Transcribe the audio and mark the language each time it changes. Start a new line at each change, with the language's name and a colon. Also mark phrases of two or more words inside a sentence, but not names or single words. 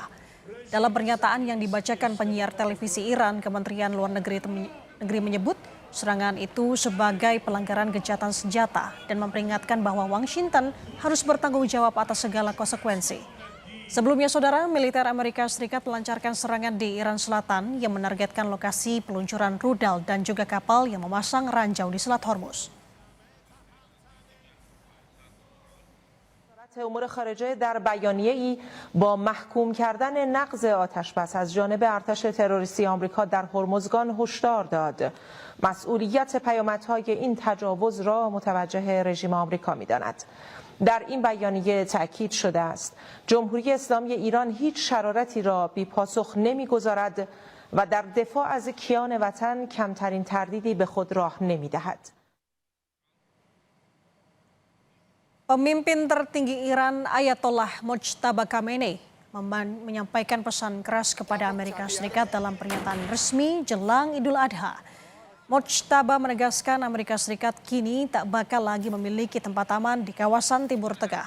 Indonesian: Dalam pernyataan yang dibacakan penyiar televisi Iran, Kementerian Luar Negeri menyebut serangan itu sebagai pelanggaran gencatan senjata dan memperingatkan bahwa Washington harus bertanggung jawab atas segala konsekuensi. Sebelumnya, saudara, militer Amerika Serikat melancarkan serangan di Iran Selatan yang menargetkan lokasi peluncuran rudal dan juga kapal yang memasang ranjau di Selat Hormuz.
Persian: امور خارجه در بیانیه‌ای با محکوم کردن نقض آتشبس از جانب ارتش تروریستی آمریکا در هرمزگان هشدار داد. مسئولیت پیامدهای این تجاوز را متوجه رژیم آمریکا می‌داند. در این بیانیه تأکید شده است جمهوری اسلامی ایران هیچ شرارتی را بی‌پاسخ نمی‌گذارد و در دفاع از کیان وطن کمترین تردیدی به خود راه نمی‌دهد.
Indonesian: Pemimpin tertinggi Iran Ayatollah Mojtaba Khamenei menyampaikan pesan keras kepada Amerika Serikat dalam pernyataan resmi jelang Idul Adha. Mojtaba menegaskan Amerika Serikat kini tak bakal lagi memiliki tempat aman di kawasan Timur Tengah.